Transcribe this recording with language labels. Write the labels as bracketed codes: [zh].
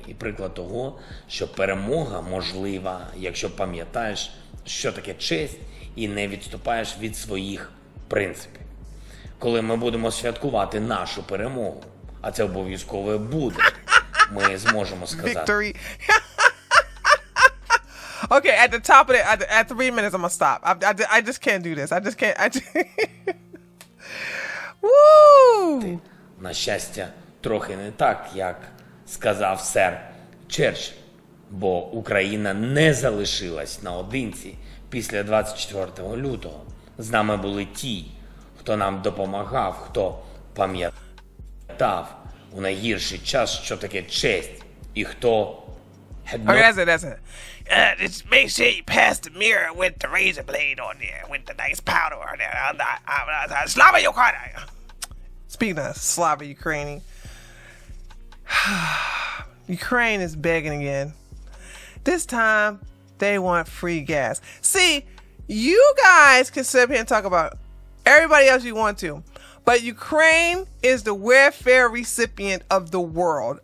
[uk] І приклад того, що перемога можлива, якщо пам'ятаєш, що таке честь, і не відступаєш від своїх принципів. Коли ми будемо святкувати нашу перемогу, а це обов'язково буде, ми зможемо сказати. [en] Victory. Okay, at the top of it, at 3 minutes, I'm gonna stop. I just can't do this. I just can't. Woo! [uk] На щастя, трохи не так, як сказав сер Черчилль, бо Україна не залишилась наодинці після 24 лютого. З нами були ті, хто нам допомагав, хто пам'ятав у найгірший час, що таке честь, і хто... [en] Okay, that's it. Just make sure you pass the mirror with the razor blade on there, with the nice powder on there. Slava Ukraine. Speaking of Slava Ukraine, Ukraine is begging again. This time, they want free gas. See, you guys can sit up here and talk about everybody else you want to, but Ukraine is the welfare recipient of the world.